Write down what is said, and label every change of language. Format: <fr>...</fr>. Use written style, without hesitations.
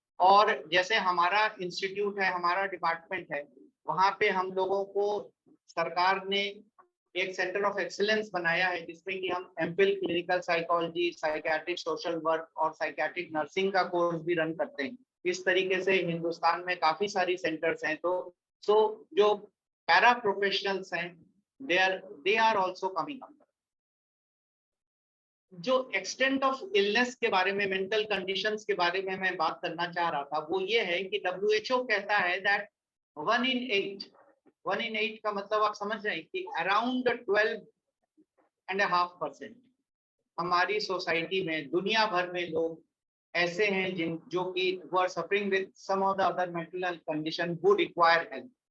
<hi>और जैसे हमारा इंस्टीट्यूट है, हमारा डिपार्टमेंट है, वहाँ पे हम लोगों को सरकार ने एक सेंटर ऑफ एक्सीलेंस बनाया है जिसमें कि हम MPhil clinical psychology, psychiatric social work और साइकियाट्रिक नर्सिंग का कोर्स भी रन करते हैं। इस तरीके से हिंदुस्तान में काफी सारी सेंटर्स हैं। तो</hi> <en>So</en> <hi>जो पैरा प्रोफेशनल्स हैं,</hi> <en>they are also coming up.</en> <hi>जो एक्सटेंट ऑफ इलनेस के बारे में, मेंटल कंडीशंस के बारे में मैं बात करना चाह रहा था, वो ये है कि WHO कहता है दैट 1 in 8 का मतलब आप समझ रहे हैं कि अराउंड 12.5% हमारी सोसाइटी में, दुनिया भर में लोग ऐसे हैं जो कि</hi> <en>who are suffering with some of the other mental health condition who require help.</en>